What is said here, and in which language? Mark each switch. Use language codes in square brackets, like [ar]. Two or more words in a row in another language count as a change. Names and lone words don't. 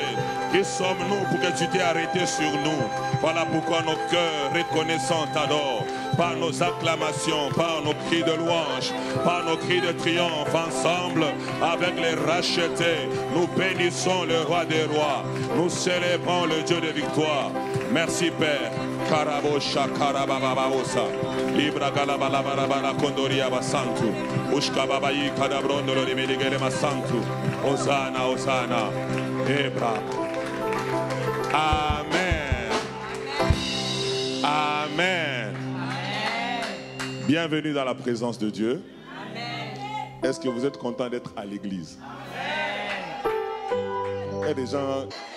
[fr] Qui sommes-nous pour que tu t'aies arrêté sur nous? Voilà pourquoi nos cœurs reconnaissants t'adorent. Par nos acclamations, par nos cris de louange, par nos cris de triomphe, ensemble, avec les rachetés, nous bénissons le roi des rois. Nous célébrons le Dieu de victoire. Merci Père. Karabosha karabababosa. Libra galabalabara kondoria basantu. Ushka babayi kadabrondolo limedigere masantu. Hosanna, Hosanna. Ebra. Amen. Amen. Bienvenue dans la présence de Dieu. Est-ce que vous êtes content d'être à l'église? Il y a des gens...